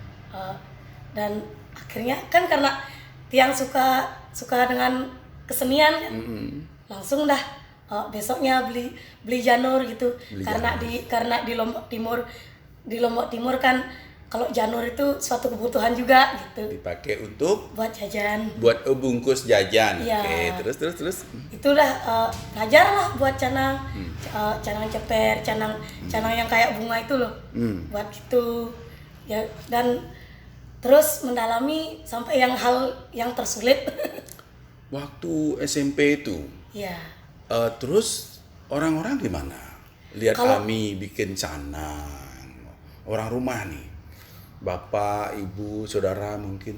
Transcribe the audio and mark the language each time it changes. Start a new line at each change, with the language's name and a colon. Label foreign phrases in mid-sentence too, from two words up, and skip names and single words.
Indonesian: Dan akhirnya kan karena Tiang suka dengan kesenian kan, langsung dah besoknya beli janur gitu. Karena di Lombok Timur kan kalau janur itu suatu kebutuhan juga gitu. Dipakai untuk Buat jajan. buat bungkus jajan. Iya. Oke, terus. Itu udah belajar lah buat canang, canang ceper, canang yang kayak bunga itu loh, buat gitu ya. Dan terus mendalami sampai hal yang tersulit. Waktu SMP itu, Ya, terus orang-orang gimana? Lihat Kalau- Ami bikin canang, orang rumah nih, bapak, ibu, saudara mungkin.